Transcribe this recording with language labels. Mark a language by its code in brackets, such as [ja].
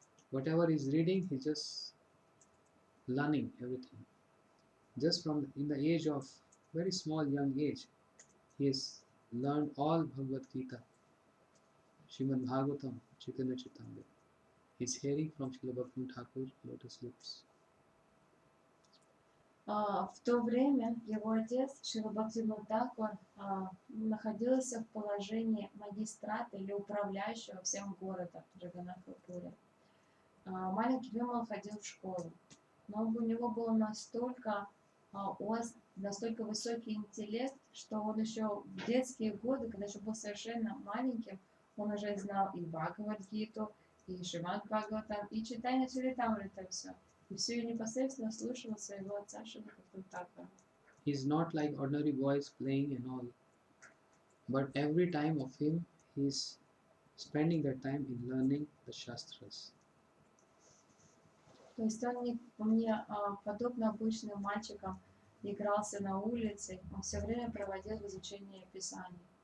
[en] Whatever he's reading, he's just learning everything. Just in the age of very small young age, he has learned all Bhagavad Gita, Srimad Bhagavatam, Chaitanya Charitamrita. He's hearing from Srila Bhaktivinoda Thakur lotus lips. [ru] В то время его отец, Шрила Бхактивинода Тхакур, находился в положении магистрата или управляющего всем городом Джаганнатха-Пури. Маленький Вимал ходил в школу, но у него был настолько высокий интеллект, что он еще в детские годы, когда еще был совершенно маленьким, он уже знал и Бхагавад-гиту, и Шримад Бхагаватам, и Чайтанья Чаритамрита, все. И все непосредственно слушал своего отца Шрила Бхактивинода. [en] He's not like ordinary boys playing and all, but every time of him, he's spending that time in learning the Shastras. [ru] То есть он не подобно обычным мальчикам игрался на улице, он все время проводил в изучении Писаний.